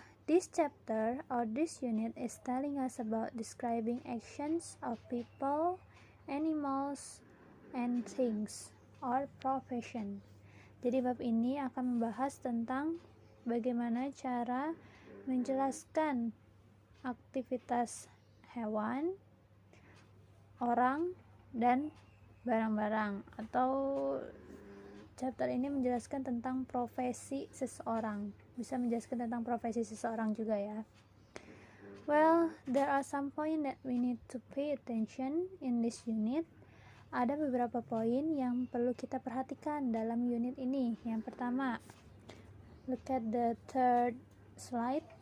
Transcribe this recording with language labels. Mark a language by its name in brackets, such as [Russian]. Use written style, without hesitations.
[English] This chapter or this unit is telling us about describing actions of people, animals, and things or profession. [Indonesian] Jadi bab ini akan membahas tentang bagaimana cara menjelaskan aktivitas hewan, orang, dan barang-barang, atau chapter ini menjelaskan tentang profesi seseorang. Bisa menjelaskan tentang profesi seseorang juga ya. [English] Well, there are some points that we need to pay attention in this unit. [Indonesian] Ada beberapa poin yang perlu kita perhatikan dalam unit ini. Yang pertama, [English] look at the third slide.